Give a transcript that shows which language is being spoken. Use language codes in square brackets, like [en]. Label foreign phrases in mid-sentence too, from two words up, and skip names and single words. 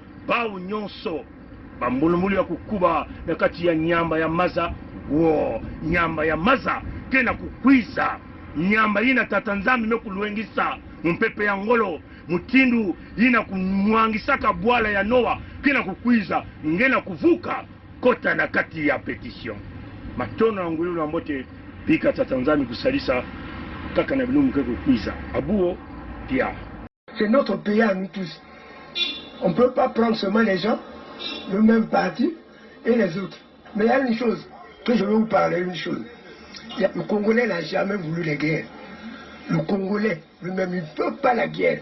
[ktu] bao nyonso bambulumbulu ya kukuba na kati ya nyamba ya maza nyamba ya maza kena kukwiza nyamba ina tata nzambi mekuluengisa mpepe ya ngolo mutindu ina kumwangisaka bwala ya Noa kena kukwiza ngena kuvuka kota na kati ya pétition matono ya ngululu ambote bika tata nzambi kusalisa kaka na bilumu ke kukwiza abuo pia. [fr] C'est notre pays à nous tous. On ne peut pas prendre seulement les gens, le même parti et les autres. Mais il y a une chose que je veux vous parler, une chose. Le Congolais n'a jamais voulu les guerres. Le Congolais lui-même, il ne peut pas la guerre.